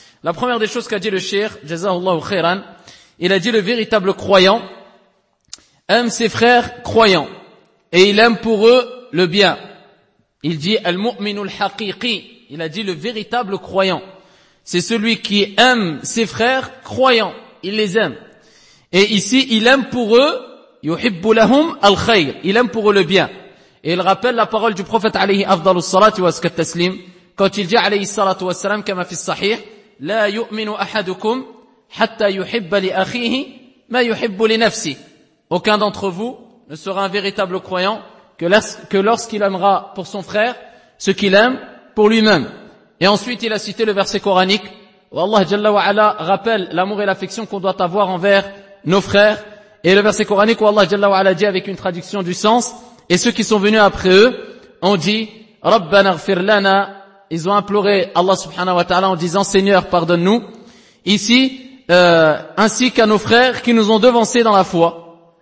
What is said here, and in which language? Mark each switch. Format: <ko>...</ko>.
<fr>La première des choses qu'a dit le cheikh, jazahullahu khairan, il a dit le véritable croyant aime ses frères croyants et il aime pour eux le bien. Il dit « Al-mu'minu al-haqiqi » Il a dit le véritable croyant. C'est celui qui aime ses frères croyants. Il les aime. Et ici, il aime pour eux</fr> <ar>يحب لهم الخير</ar> <fr>il aime pour le bien. Et il rappelle la parole du prophète</fr> <ar>عليه افضل الصلاه والسلام</ar> <fr>quand il dit</fr> <ar>عليه الصلاه والسلام كما في الصحيح لا يؤمن احدكم حتى يحب لاخيه ما يحب لنفسه.</ar> <fr>Aucun d'entre vous ne sera un véritable croyant que lorsqu'il aimera pour son frère ce qu'il aime pour lui-même. Et ensuite, il a cité le verset coranique où Allah Jalla wa Ala rappelle l'amour et l'affection qu'on doit avoir envers nos frères. Et le verset coranique où Allah Jalla wa Ala dit avec une traduction du sens, et ceux qui sont venus après eux ont dit «</fr> <ar>Rabbana ghfir lana</ar> <fr>» Ils ont imploré Allah subhanahu wa ta'ala en disant « Seigneur, pardonne-nous » ici, ainsi qu'à nos frères qui nous ont devancés dans la foi.</fr>